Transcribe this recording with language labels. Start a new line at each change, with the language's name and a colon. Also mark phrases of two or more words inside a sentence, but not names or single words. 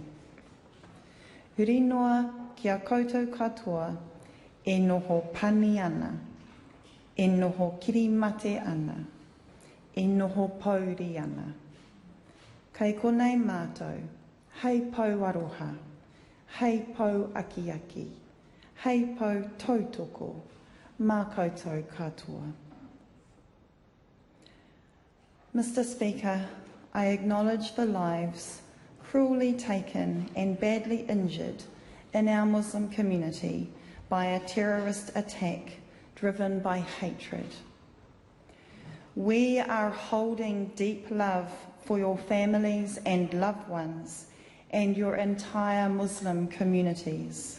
Māori: Huri noa kia koutou katoa e noho pani ana, e noho kirimate ana, e noho pauri ana. Kei konei mātou, hei pau aroha, hei pau aki aki, hei pau tautoko, mā koutou katoa.
English: Mr Speaker, I acknowledge the lives cruelly taken and badly injured in our Muslim community by a terrorist attack driven by hatred. We are holding deep love for your families and loved ones and your entire Muslim communities.